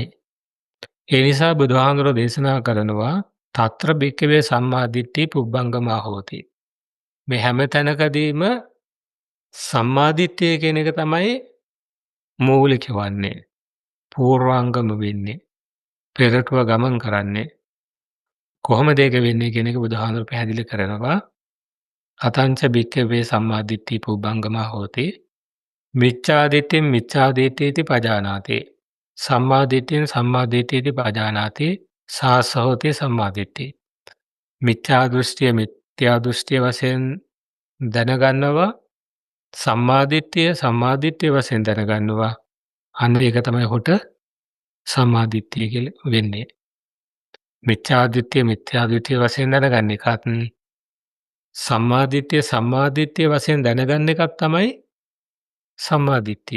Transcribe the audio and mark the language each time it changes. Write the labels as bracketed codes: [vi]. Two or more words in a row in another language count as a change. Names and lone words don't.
[si] ඒ නිසා බුදුහාමුදුරෝ දේශනා කරනවා [pi] తත්‍ර භික්ඛවේ සම්මා දිට්ඨි පුබ්බංගමා හෝති. [si] මේ හැම තැනකදීම සම්මා දිට්ඨිය කියන එක තමයි මූලික වන්නේ. පූර්වාංගම වෙන්නේ. පෙරටුව ගමන් කරන්නේ. කොහොමද ඒක වෙන්නේ කියන එක බුදුහාමුදුරෝ පැහැදිලි කරනවා. [pi] අතංච භික්ඛවේ සම්මා දිට්ඨි පුබ්බංගමා හෝති. මිච්ඡා දිට්ඨින් මිච්ඡා දිට්ඨීති පජානාති. සම්මා දිට්ඨින් සම්මා දිට්ඨීති පජානාති. සාස හෝති සම්මා දිට්ඨි. [si] මිත්‍යා දෘෂ්ටිය මිත්‍යා දෘෂ්ටිය වශයෙන් දැනගන්නවා. සම්මා දිට්ඨිය සම්මා දිට්ඨිය වශයෙන් දැනගන්නවා. අන්න ඒක තමයි හොට සම්මා දිට්ඨිය කියලා වෙන්නේ. මිත්‍යා දිට්ඨිය මිත්‍යා දෘෂ්ටිය වශයෙන් දැනගන්න එකත් සම්මා දිට්ඨිය වශයෙන් දැනගන්න එකක් තමයි සම්මා දිට්ඨිය.